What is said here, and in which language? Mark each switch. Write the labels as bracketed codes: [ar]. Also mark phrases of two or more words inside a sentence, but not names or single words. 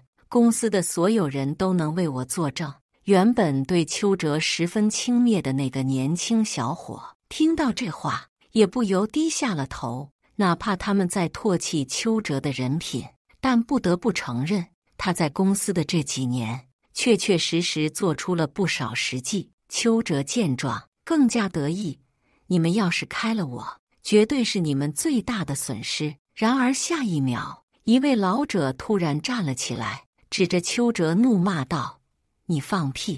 [zh] 公司的所有人都能為我作證。”原本對邱澤十分輕蔑的那個年輕小伙，聽到這話，也不由低下了頭。哪怕他們在唾棄邱澤的人品，但不得不承認，他在公司的這幾年，確確實實做出了不少實績。邱澤見狀，更加得意：“你們要是開了我，絕對是你們最大的損失。” 然而下一秒，一位老者突然站了起來，指着邱澤怒罵道：“你放屁！